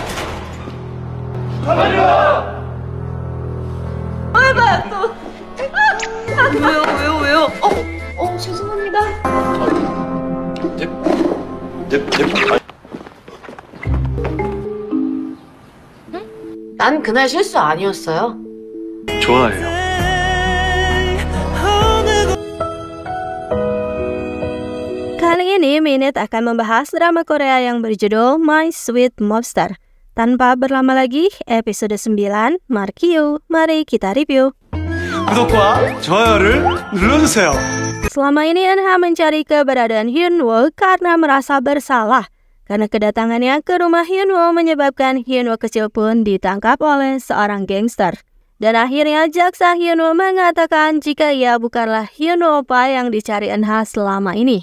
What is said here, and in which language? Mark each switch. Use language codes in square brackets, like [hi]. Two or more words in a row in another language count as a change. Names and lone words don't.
[ko] 왜요? 죄송합니다. 난 그날 실수 아니었어요. 좋아해요. [id] Kali ini Minute akan membahas drama Korea yang berjudul My Sweet Mobster. Tanpa berlama lagi, episode 9, Markio, mari kita review. [ko] 구독과 좋아요를 눌러주세요. [id] Selama ini Eunha mencari keberadaan Hyunwoo karena merasa bersalah. Karena kedatangannya ke rumah Hyunwoo menyebabkan Hyunwoo kecil pun ditangkap oleh seorang gangster. Dan akhirnya jaksa Hyunwoo mengatakan jika ia bukanlah Hyunwoo Oppa yang dicari Eunha selama ini.